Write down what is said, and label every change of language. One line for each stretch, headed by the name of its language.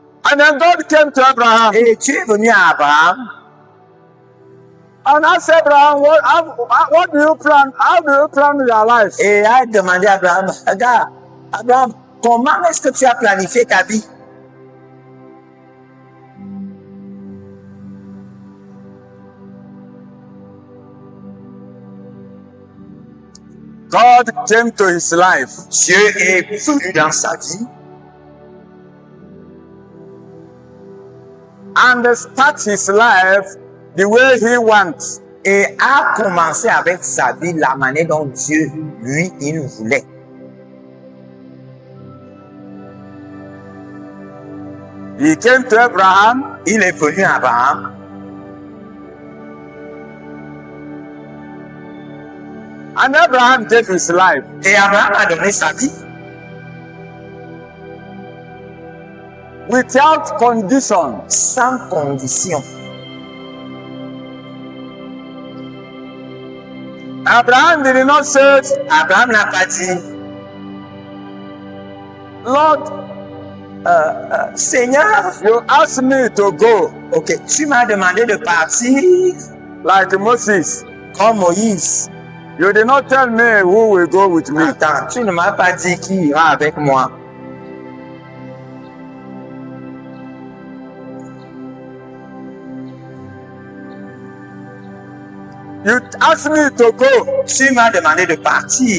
English: And then God came to Abraham.
French: Et tu es venu à Abraham.
English: And asked Abraham, what do you plan? How do you plan your life?
French: Et a demandé à Abraham, regarde, Abraham, comment est-ce que tu as planifié ta vie?
English: God came to his life.
French: Dieu est venu dans sa vie.
English: And start his life the way he wants.
French: Et a commencé avec sa vie la manière dont Dieu, lui, il voulait.
English: He came to Abraham.
French: Il est venu à Abraham.
English: And Abraham gave his life.
French: Et Abraham a donné sa vie.
English: Without condition.
French: Sans condition.
English: Abraham did not say,
French: Abraham n'a pas dit,
English: Lord,
French: Seigneur,
English: you asked me to go.
French: Ok, tu m'as demandé de partir
English: Like Moses.
French: comme Moïse.
English: You did not tell me who will go with me.
French: Attends, tu ne m'as pas dit qui ira avec moi.
English: You asked me to go.
French: Tu m'as demandé de partir.